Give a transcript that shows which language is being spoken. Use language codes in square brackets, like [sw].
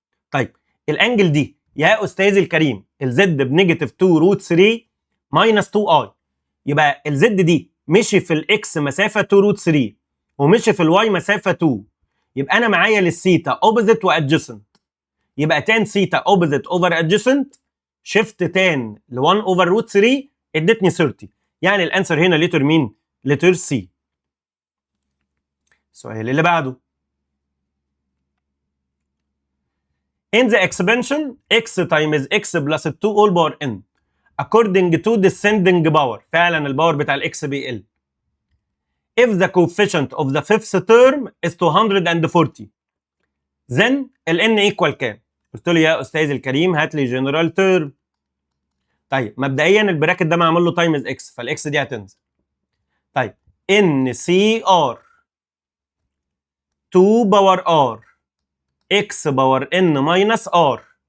[ar] طيب الانجل دي يا استاذي الكريم الزد بنيجاتيف 2 روت 3 ماينس 2 اي، يبقى الزد دي مشي في الاكس مسافه 2 روت 3 ومشي في الواي مسافه 2، يبقى انا معايا للثيتا اوبوزيت وادجيسنت، يبقى تان ثيتا اوبوزيت اوفر ادجيسنت شيفت تان ل 1 اوفر روت 3 ادتني 30. يعني الانسر هنا لتر مين؟ لتر سي. السؤال اللي بعده [en] in the expansion x times x plus 2 all power n according to descending power. [ar] فعلا الباور بتاع الاكس بيقل. [en] if the coefficient of the fifth term is 240 then ال n equal كام؟ [ar] قلت له يا استاذ الكريم هات لي جنرال تيرم. طيب مبدئيا البراكت ده معمول له تايمز اكس، فالاكس دي هتنزل. طيب ان سي ار 2 باور ار اكس باور ان ماينس ار.